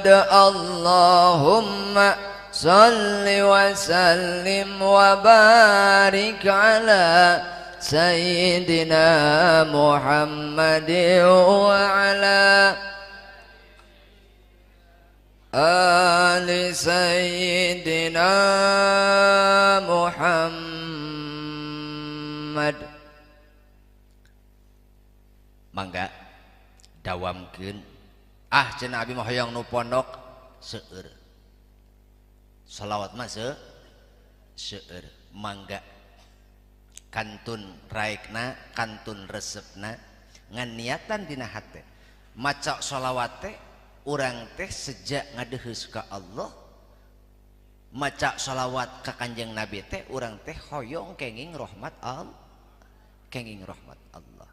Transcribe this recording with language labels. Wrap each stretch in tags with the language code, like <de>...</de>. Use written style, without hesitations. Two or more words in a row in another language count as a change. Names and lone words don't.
<ar>اللهم صل وسلم وبارك على سيدنا محمد وعلى آل سيدنا محمد.</ar> <su>Mangga dawamkeun cenah abi mah hoyong nu pondok seueur shalawat mah seueur mangga kantun raekna kantun resepna ngan niatan dina hate maca shalawat teh urang teh sejak ngadeheus ka Allah maca shalawat ka Kanjeng Nabi teh urang teh hoyong kenging rahmat Allah, kenging rahmat Allah.</su>